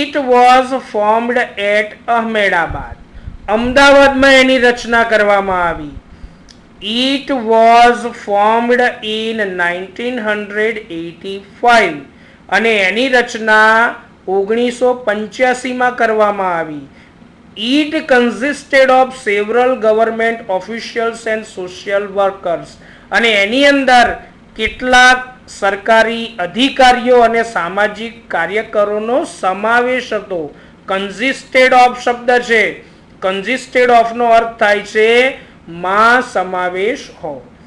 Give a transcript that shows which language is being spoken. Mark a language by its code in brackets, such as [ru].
[en] It was formed at Ahmedabad. [gu] અમદાવાદમાં એની રચના કરવામાં આવી. [en] It was formed in 1985 [gu] અને એની રચના 1985માં કરવામાં આવી. [en] It consisted of several government officials and social workers. [gu] અને એની અંદર કેટલાક સરકારી અધિકારીઓ અને સામાજિક કાર્યકરોનો સમાવેશ હતો. Consisted of શબ્દ છે કન્જિસ્ટેડ ઓફ નો અર્થ થાય છે માં સમાવેશ હોવો.